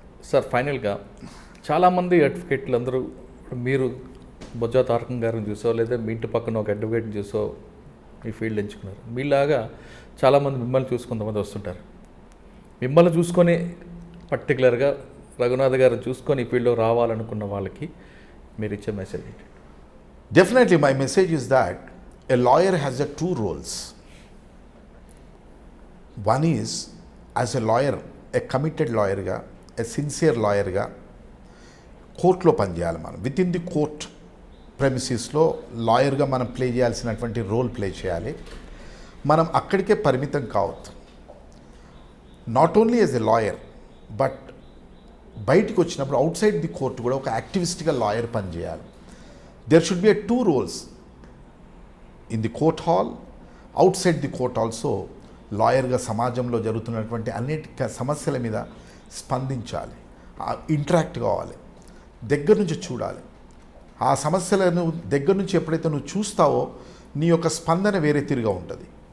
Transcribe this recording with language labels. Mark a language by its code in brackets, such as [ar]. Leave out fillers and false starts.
[te] Sir, ఫైనల్గా చాలామంది అడ్వకేట్లు అందరూ, మీరు బొజ్జా తారకం గారిని చూసో లేదా మీ ఇంటి పక్కన ఒక అడ్వకేట్ని చూసో ఈ ఫీల్డ్ ఎంచుకున్నారు. మీలాగా చాలామంది మిమ్మల్ని చూసి కొంతమంది వస్తుంటారు. మిమ్మల్ని చూసుకొని పర్టికులర్గా రఘునాథ్ గారిని చూసుకొని ఈ ఫీల్డ్లో రావాలనుకున్న వాళ్ళకి మీరు ఇచ్చే మెసేజ్ ఏంటి? [en] Definitely, my message is that a lawyer has two roles. One is, as a lawyer, a committed lawyer ga, a sincere lawyer ga, [te] కోర్టులో పనిచేయాలి. మనం [en] with in the court ప్రెమిసెస్లో [te] లాయర్గా మనం ప్లే చేయాల్సినటువంటి రోల్ ప్లే చేయాలి. మనం అక్కడికే పరిమితం కావద్దు. [en] not only as a lawyer, but [te] బయటికి వచ్చినప్పుడు [en] outside the court [te] కూడా ఒక యాక్టివిస్ట్గా లాయర్ పనిచేయాలి. [en] There should be two roles in the court hall, outside the court also. [te] లాయర్గా సమాజంలో జరుగుతున్నటువంటి అనేక సమస్యల మీద స్పందించాలి, ఇంటరాక్ట్ కావాలి, దగ్గర నుంచి చూడాలి. ఆ సమస్యలను దగ్గర నుంచి ఎప్పుడైతే నువ్వు చూస్తావో నీ యొక్క స్పందన వేరే తిరిగా ఉంటుంది.